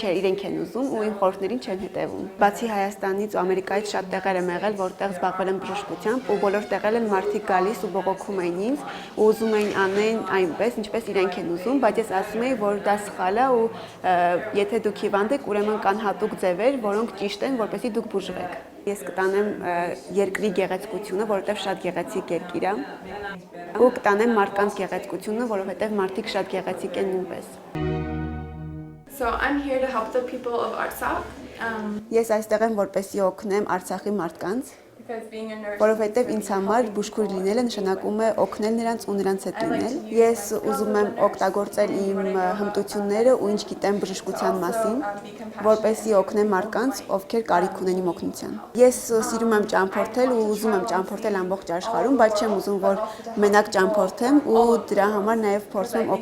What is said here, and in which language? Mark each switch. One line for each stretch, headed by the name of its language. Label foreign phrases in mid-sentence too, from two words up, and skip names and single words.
Armenian: իրենք են ուզում ու իմ խորհուրդներին չեն հետևում։ Բացի Հայաստանից ու Ամերիկայից շատ տեղեր եմ եղել, որտեղ զբաղվել եմ բժշկությամբ ու բոլոր տեղեր են մարդիկ գալիս ու բողոքում էին ինձ ու ուզում էին անեն այնպես, ինչպես իրենք են ուզում, բայց ես ասում եի, որ դա սխալ է ու եթե դուք հիվանդ եք, ուրեմն կան հատուկ ձևեր, որոնք ճիշտ են, որպեսզի դուք բուժվեք։ Ես կտանեմ երկրի գեղեցկությունը, որովհետև շատ գեղեցիկ երկիր է, ու կտանեմ մարդկանց գեղեցկությունը, որովհետև մարդիկ շատ գեղեցիկ են նույնպես։
English: So I'm here to help the people of Artsakh.
Armenian: Ես այստեղ եմ, որպեսզի օգնեմ Արցախի մարդկանց,
English: Because being a nurse.
Armenian: որովհետև ինձ համար բուժքույր լինելը նշանակում է օգնել նրանց ու նրանց հետ լինել։ Ես ուզում եմ օգտագործել իմ հմտությունները ու ինչ գիտեմ բժշկության մասին, որպեսզի օգնեմ մարդկանց, ովքեր կարիք ունեն իմ օգնության։ Ես սիրում եմ ճամփորդել ու ուզում եմ ճամփորդել ամբողջ աշխարհում, բայց չեմ ուզում, որ մենակ ճամփորդեմ ու դրա համար նաև փորձում եմ